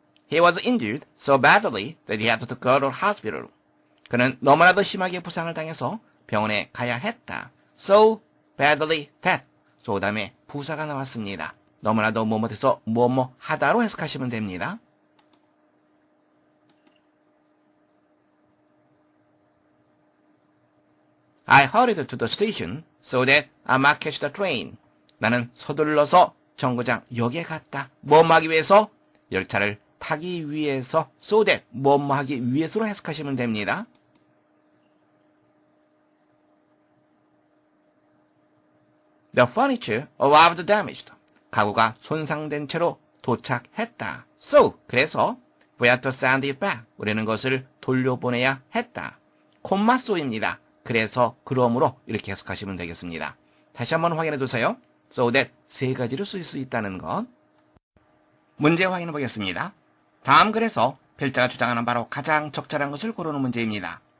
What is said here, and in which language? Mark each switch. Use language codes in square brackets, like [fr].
[en] He was injured so badly that he had to go to hospital. [ko] 그는 너무나도 심하게 부상을 당해서 병원에 가야 했다. [en] So badly that. [ko] so 다음에 부사가 나왔습니다. 너무나도 뭐뭐해서 뭐뭐 하다로 해석하시면 됩니다. [en] I hurried to the station so that I might catch the train. [ko] 나는 서둘러서 정거장 역에 갔다. 뭐뭐 하기 위해서? 열차를 타기 위해서 so that 뭐뭐 하기 위해서로 해석하시면 됩니다. [en] The furniture arrived damaged. [ko] 가구가 손상된 채로 도착했다. [en] So, [ko] 그래서 [en] we have to send it back. [ko] 우리는 것을 돌려보내야 했다. 콤마 so입니다. 그래서, 그러므로 이렇게 해석하시면 되겠습니다. 다시 한번 확인해 두세요. So that 세 가지로 쓸 수 있다는 것. 문제 확인해 보겠습니다. 다음 글에서 필자가 주장하는 바로 가장 적절한 것을 고르는 문제입니다.